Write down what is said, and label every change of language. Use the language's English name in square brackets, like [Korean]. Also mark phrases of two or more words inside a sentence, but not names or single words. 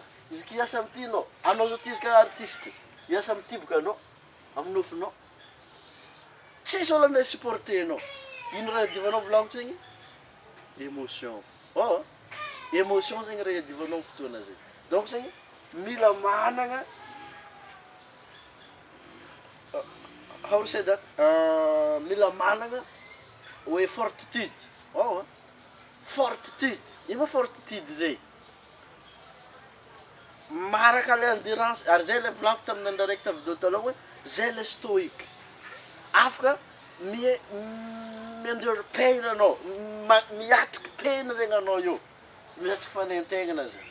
[Malagasy] Izy ki hiasa amty anao zao ty izy ka artiste. Hiasa amty boka anao amin'ny nofinao. Tsisy olo andeha supportenao. Ino raha divanao volagniko zegny? Émotion. Oh, émotion zegny raha iadivanao fotoana zegny. Donc zegny mila managna [English] how to say that [Malagasy] mila managna hoe fortitude. Oh, fortitude. Ino fortitude zay? Maraka le endurance ary zay le volaniko tamin'ny andra raiky ta vidéo taloha hoe zay le stoïque. Afaka [English] mi-endure pain [Malagasy] anao, miatriky pain zegny anao io, miatriky fanentegnana zegny.